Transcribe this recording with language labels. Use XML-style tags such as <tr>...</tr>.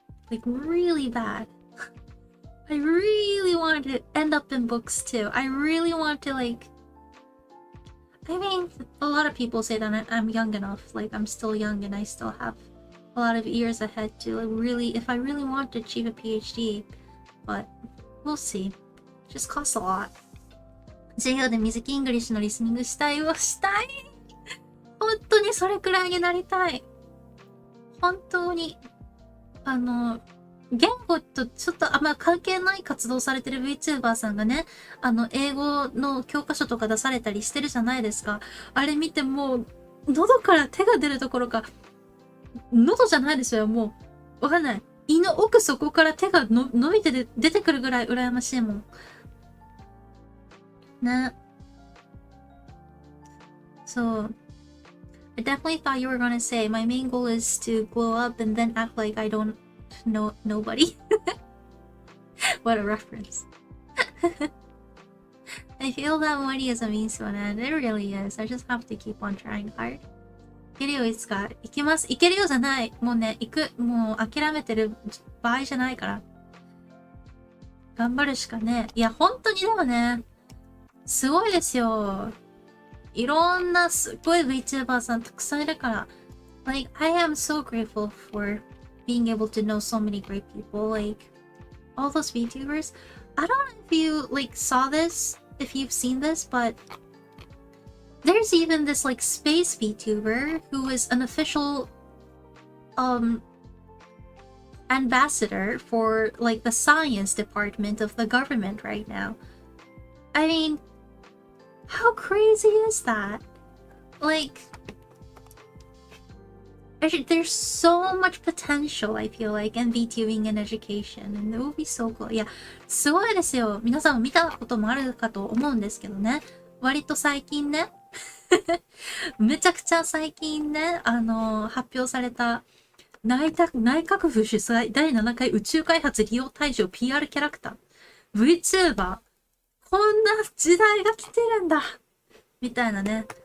<en>Like, really bad. I really want to end up in books too. I really want to, like... I mean, a lot of people say that I'm young enough. Like, I'm still young and I still have a lot of years ahead to, like, really... If I really want to achieve a PhD. But, we'll see. It just costs a lot.</en> <ja>授業でMizuki Englishのリスニングしたいをしたい。本当にそれくらいになりたい。本当に。言語とちょっとあんま関係ない活動されてる VTuber さんがね、英語の教科書とか出されたりしてるじゃないですか。あれ見てもう、喉から手が出るところか、喉じゃないですよ、もう。わかんない。胃の奥底から手が伸びて出てくるぐらい羨ましいもん。ね。そう。</ja> <en>I definitely thought you were gonna say, my main goal is to blow up and then act like I don't know nobody. What a reference. I feel that money is a means to an end. It really is. I just have to keep on trying hard.</en> <ja>いけるよ、いつか。行きます。行けるよじゃない。もうね、行く。もう諦めてる場合じゃないから。頑張るしかね。いや、本当にでもね、すごいですよ。いろんなすごい VTuber さんたくさんいるから。</ja> <en>Like, I am so grateful for being able to know so many great people. Like, all those VTubers. I don't know if you, like, saw this, if you've seen this, but there's even this like space VTuber who is an official ambassador for like the science department of the government right now. I mean, how crazy is that? Like, there's so much potential, I feel like, in VTubing and education, and it would be so cool.</en> <ja>いや、すごいですよ。皆さんも見たこともあるかと思うんですけどね。割と最近ね、めちゃくちゃ最近ね、発表された内閣府主催第7回宇宙開発利用対象 PR キャラクター VTuber こんな時代が来てるんだみたいなね。</ja>